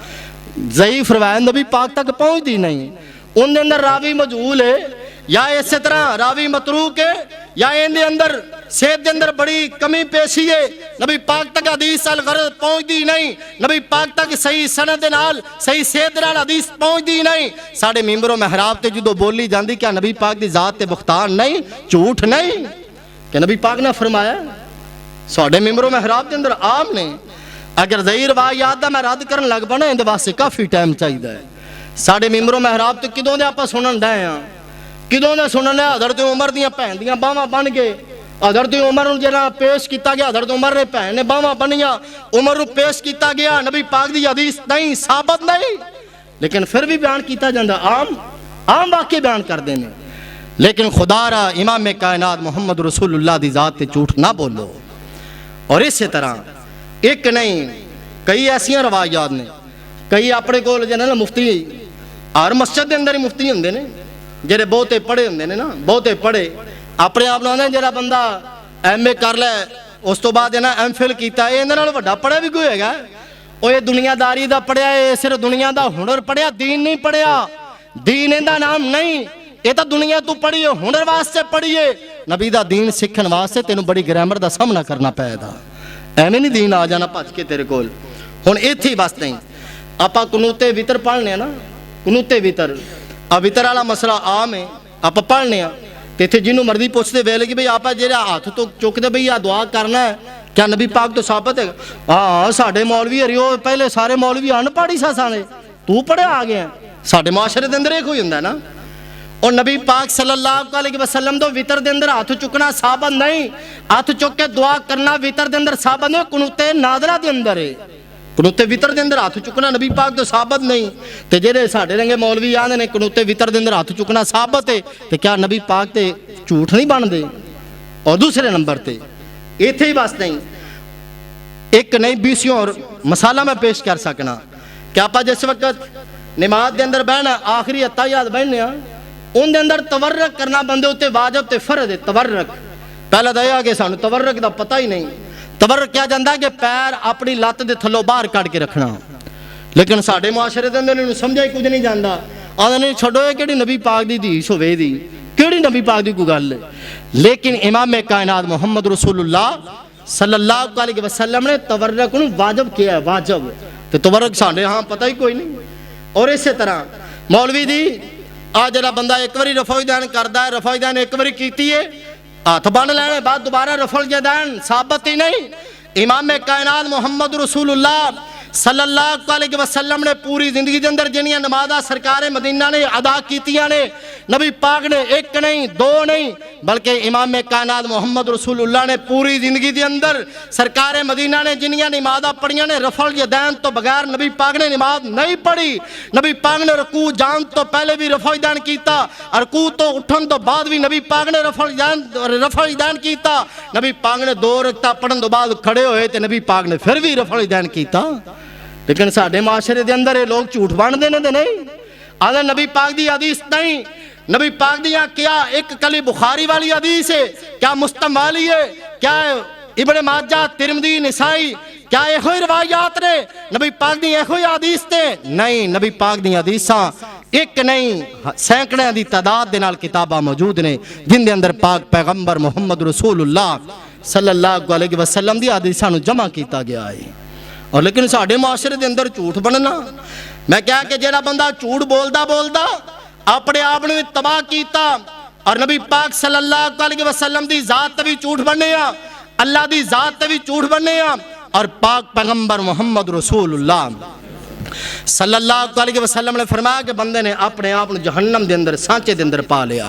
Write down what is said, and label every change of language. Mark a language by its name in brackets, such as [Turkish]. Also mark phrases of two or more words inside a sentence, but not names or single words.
[Urdu] ضعیف روایت نبی پاک تک پہنچتی نہیں، [Punjabi] ان دے اندر راوی مجہول ہے یا اسی طرح راوی متروک ہے یا ان دے اندر صحت دے اندر بڑی کمی پیشی ہے، [Urdu] نبی پاک تک حدیث الغرض پہنچتی نہیں، نبی پاک تک صحیح سند نال صحیح صحت نال حدیث پہنچتی نہیں۔ [Punjabi] ساڈے ممبر و محراب تے جدوں بولی جاندی کیا نبی پاک دی ذات تے بختان نہیں، جھوٹ نہیں کہ نبی پاک نے فرمایا؟ ساڈے ممبر و محراب دے اندر عام نے، اگر ضعیف روایات دا میں رد کرن لگ پنا اندے واسطے کافی ٹائم چاہیدا ہے۔ ساڈے ممبر و محراب تے کدوں دے آپاں سنن ڈے ہاں، کدوں نے سنن لیا حضرت عمر دیاں بھین دیاں باواں بن کے، حضرت عمر نوں جڑا پیش کیتا گیا، حضرت عمر نے بھین نے باواں بنیاں، عمر نوں پیش کیتا گیا، نبی پاک دی حدیث نہیں ثابت نہیں، لیکن پھر بھی بیان کیتا جاندا، عام واقعے بیان کردے نے۔ لیکن خدا را امام کائنات محمد رسول اللہ دی ذات تے جھوٹ نہ بولو۔ اور اسی طرح ایک نہیں کئی ایسیاں روایات نے، کئی اپنے کول جے نا مفتی ہر مسجد دے اندر ہی مفتی ہوندے نے جڑے بہتے پڑھے ہوندے نے نا، بہتے پڑھے اپنے آپ نوں جڑا بندہ ایم اے کر لے اس تو بعد نا ایم فل کیتا ہے اندے نال وڈا پڑھیا بھی کوئی ہے او یہ دنیا داری دا پڑھیا ہے، صرف دنیا دا ہنر پڑھیا، دین نہیں پڑھیا، دین ایندا نام نہیں، یہ تو دنیا تو پڑھی ہے ہنر واسطے پڑھی ہے، نبی دا دین سکھن واسطے تینوں بڑی گرامر دا سامنا کرنا پے دا، ایویں نہیں دین آ جانا بھج کے تیرے کول۔ ہن ایتھے ہی بس نہیں آپا قنوت وتر پڑھنے نا، قنوت وتر وتر والا مسئلہ عام ہے، آپ پڑھنے تے ایتھے جنوں مرضی پوچھتے ویلے کہ بھئی آپ جڑا ہاتھ تو چکدے بھئی آ دعا کرنا ہے کیا نبی پاک تو ثابت ہے؟ ہاں ساڈے مولوی ہریو پہلے سارے مولوی ان پڑھی سانے تو پڑھیا آ گیا، ساڈے معاشرے دے اندر ایک ہوئی ہوندا ہے نا۔ اور نبی پاک [Arabic] صلی اللہ علیہ وسلم [Punjabi] تو وتر دے اندر ہاتھ چکنا ثابت نہیں، ہاتھ چک کے دعا کرنا وتر دے اندر ثابت نہیں، قنوت نادرہ دے اندر ہے، قنوت وتر دے اندر ہاتھ چکنا نبی پاک تو ثابت نہیں، تے جڑے ساڈے رنگے مولوی آندے نے قنوت وتر دے اندر ہاتھ چکنا ثابت ہے، تے کیا نبی پاک تے جھوٹ نہیں بن دے؟ اور دوسرے نمبر تے ایتھے ہی بس نہیں [Urdu] ایک نئی بیسیوں اور مسالہ میں پیش کر سکنا [Punjabi] کہ [Urdu] آپ جس وقت نماز [Punjabi] دے اندر بہنا آخری اتحیات بہنے ان دے اندر تورک کرنا بندے ہوتے واجب تے فرض ہے۔ تورک پہلا دیا کہ سانو تورک دا پتہ ہی نہیں، تورک کیا جاندا کہ پیر اپنی لت دے تھلوں باہر کٹ کے رکھنا، لیکن ساڈے معاشرے دے اندر انہوں سمجھا ہی کچھ نہیں جاندا، آدھے نہیں چھڈو یہ کیڑی نبی پاک دی حدیث ہوے دی، کیڑی نبی پاک دی کوئی گل ہے۔ لیکن امام کائنات محمد رسول اللہ [Arabic] صلی اللہ علیہ وسلم [Punjabi] نے تورک نو واجب کیا ہے، واجب تے تورک ساڈے ہاں پتہ ہی کوئی نہیں۔ اور اسی طرح مولوی دی آ جڑا بندہ ایک واری رفع دین کردا ہے، رفع دین ایک واری کیتی ہے ہاتھ بن لینے بعد دوبارہ رفع دین ثابت ہی نہیں، امام کائنات محمد رسول اللہ [Arabic] صلی اللہ علیہ وسلم [Punjabi] نے پوری زندگی دے اندر جنیاں نمازاں سرکار مدینہ نے ادا کیتیاں نے، نبی پاک نے ایک نہیں دو نہیں بلکہ امام کائنات محمد رسول اللہ نے پوری زندگی دے اندر سرکار مدینہ نے جنیاں نمازاں پڑھیاں نے رفع الیدین تو بغیر نبی پاک نے نماز نہیں پڑھی۔ نبی پاک نے رکوع جان تو پہلے بھی رفع الیدین کیتا، رکوع تو اٹھن تو بعد بھی نبی پاک نے رفع الیدین کیتا۔ نبی پاک نے 2 رکعتاں پڑھن تو بعد کھڑے ہوئے تے نبی پاک نے پھر بھی رفع الیدین کیتا۔ لیکن ساڑھے معاشرے دے اندر یہ لوگ جھوٹ بان دینے دے نہیں، آدھے نبی پاک دی حدیث نہیں، نبی پاک دیاں کیا ایک کلی بخاری والی حدیث ہے، کیا مسلم والی ہے، کیا ابن ماجہ ترمذی نسائی کیا ایہوئی روایات نے، نبی پاک دی ایہوئی حدیث تے نہیں، نبی پاک دی حدیثاں ایک نہیں سینکڑے دی تعداد دے نال کتاباں موجود نے جن دے اندر پاک پیغمبر محمد رسول اللہ [Arabic] صلی اللہ علیہ وسلم [Punjabi] دی حدیثاں نو جمع کیتا گیا ہے۔ اور لیکن ساڑھے معاشرے دے اندر جھوٹ بننا، میں کہا کہ جیڑا بندہ جھوٹ بولدا اپنے آپ نے تباہ کیتا، اور نبی پاک [Arabic] صلی اللہ علیہ وسلم [Punjabi] دی ذات تے بھی جھوٹ بننے ہاں، اللہ دی ذات تے بھی جھوٹ بننے ہاں، اور پاک پیغمبر محمد رسول اللہ [Arabic] صلی اللہ علیہ وسلم [Punjabi] نے فرمایا کہ بندے نے اپنے آپ جہنم دے اندر سانچے دے اندر پا لیا۔